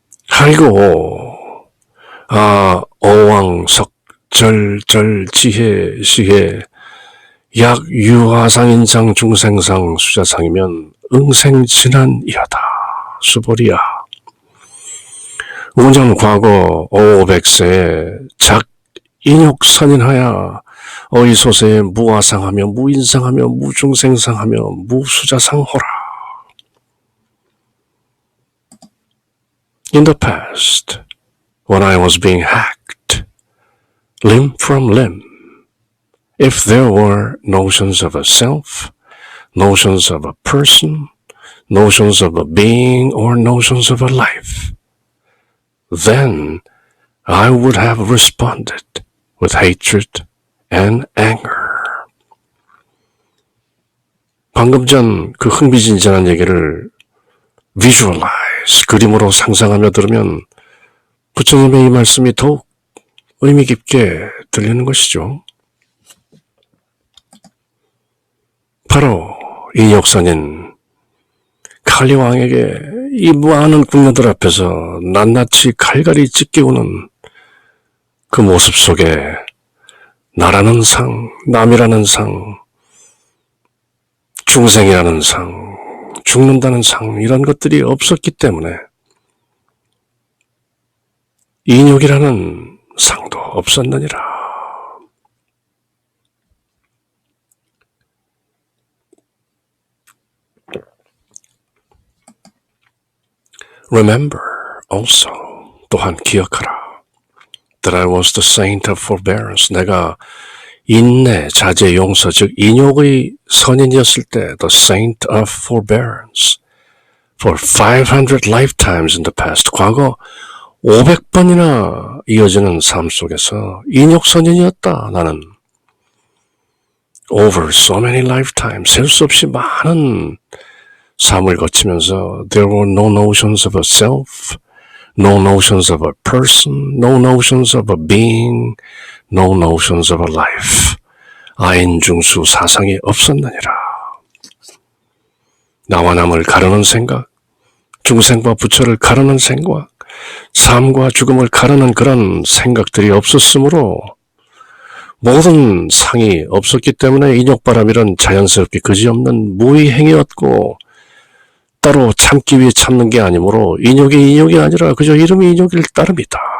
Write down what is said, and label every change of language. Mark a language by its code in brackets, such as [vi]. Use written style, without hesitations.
[ko] 아이고, 어왕석 절절지혜 시혜 약 유아상, 인상, 중생상, 수자상이면 응생진한이하다. 수보리야. 운전 과거 500세에 작 인욕선인하야 어이소세에 무아상하며 무인상하며 무중생상하며 무수자상호라. [en] In the past, when I was being hacked, limb from limb, if there were notions of a self, notions of a person, notions of a being, or notions of a life, then I would have responded with hatred and anger. [ko] 방금 전 그 흥미진진한 얘기를 visualize, 그림으로 상상하며 들으면 부처님의 이 말씀이 더욱 의미 깊게 들리는 것이죠. 바로 인욕선인 칼리왕에게 이 많은 궁녀들 앞에서 낱낱이 칼갈이 찢기우는 그 모습 속에 나라는 상, 남이라는 상, 중생이라는 상, 죽는다는 상, 이런 것들이 없었기 때문에 인욕이라는 상도 없었느니라. [en] Remember also, [ko] 또한 기억하라. [en] That I was the saint of forbearance. [ko] 내가 인내, 자제, 용서, 즉 인욕의 선인이었을 때 [en] the saint of forbearance. For 500 lifetimes in the past. [ko] 과거 500번이나 이어지는 삶 속에서 인욕선인이었다. 나는 [en] over so many lifetimes, [ko] 셀 수 없이 많은 삶을 거치면서 [en] there were no notions of a self, no notions of a person, no notions of a being, no notions of a life. [ko] 아인중수 사상이 없었느니라. 나와 남을 가르는 생각, 중생과 부처를 가르는 생각, 삶과 죽음을 가르는 그런 생각들이 없었으므로 모든 상이 없었기 때문에 인욕바람이란 자연스럽게 그지없는 무의행이었고 따로 참기 위해 참는 게 아니므로 인욕이 인욕이 아니라 그저 이름이 인욕일 따름이다.